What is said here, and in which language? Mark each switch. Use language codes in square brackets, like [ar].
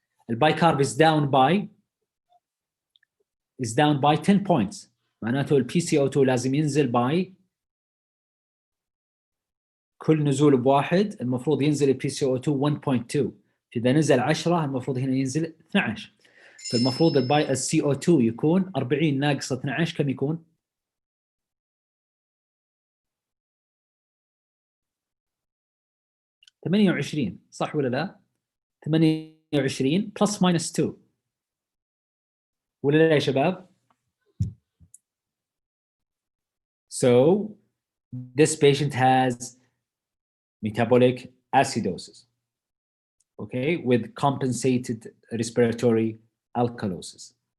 [en] البايكارب is down by 10 points. [ar] معناته ال PCO2 لازم ينزل by كل نزول بواحد المفروض ينزل ال PCO2 1.2. إذا نزل 10 المفروض هنا ينزل 12. فالمفروض ال CO2 يكون 40 ناقص 12 كم يكون؟ [en] 28 [ar] صح ولا لا؟ [en] 28 plus minus 2 [ar] ولا لا يا شباب؟ [en] So this patient has metabolic acidosis, okay, with compensated respiratory alkalosis.